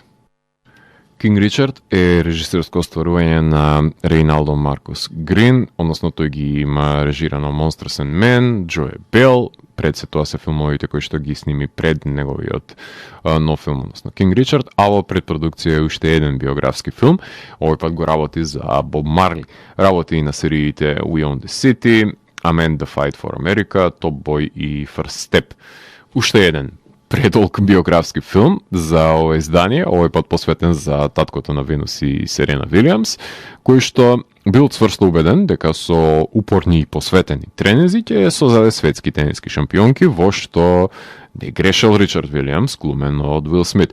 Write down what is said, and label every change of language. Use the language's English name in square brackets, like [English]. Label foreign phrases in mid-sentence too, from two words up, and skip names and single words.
[Macedonian] Кинг Ричард е режисерско остварување на Рейналдо Маркус Грин, односно тој ги има режирано Monsters and Men, Джоe Бел, пред се тоа се филмовите кои што ги сними пред неговиот нов филм, односно Кинг Ричард, а во предпродукција е уште еден биографски филм, овој пат го работи за Боб Марли. Работи и на сериите We Own the City, Amend the Fight for America, Top Boy и First Step. Уште еден предолг биографски филм за ова издание, овој пат посветен за таткото на Венус и Серена Вилијамс, кој што бил цврсто убеден дека со упорни и посветени тренинзи ќе создаде светски тениски шампионки, во што не грешел Ричард Вилијамс, глумен од Уил Смит.